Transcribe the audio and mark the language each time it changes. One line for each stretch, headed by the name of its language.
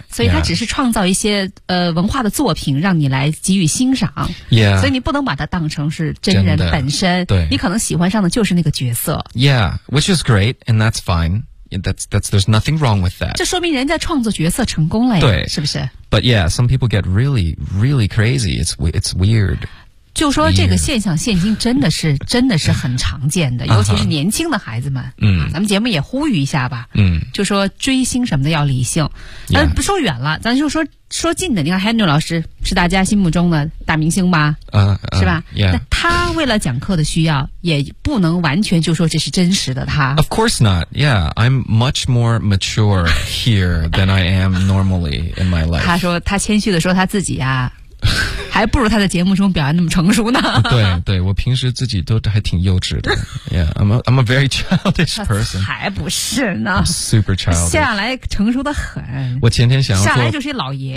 Chinese: 所以他只是创造一些文化的作品让你来给予欣赏
English: ，Yeah。
Chinese: 所以你不能把它当成是真人本身，对，你可能喜欢上的就是那个角色
English: ，Yeah, which is great and that's fine. There's nothing wrong with that.
Chinese: 这说明人家创作角色成功了呀，对，是不是？
English: But yeah, some people get really, really crazy. It's weird.
Chinese: 就说这个现象，现今真的是很常见的，尤其是年轻的孩子们。咱们节目也呼吁一下吧。就说追星什么的要理性。不说远了，咱就说近的。你看 Henry 老师是大家心目中的大明星吧？是吧？
English: Yeah.
Chinese: 他为了讲课的需要，也不能完全就说这是真实的他。
English: Of course not. Yeah, I'm much more mature here than I am normally in my life.
Chinese: 他说他谦虚的说他自己啊。还不如他在节目中表现那么成熟呢。对对，我平时自己都还挺幼稚的。
English: Yeah, I'm a very childish person.
Chinese: 还不是呢。
English: I'm super childish.
Chinese: 下来成熟得很。我前天想要做。下来就是一老爷爷。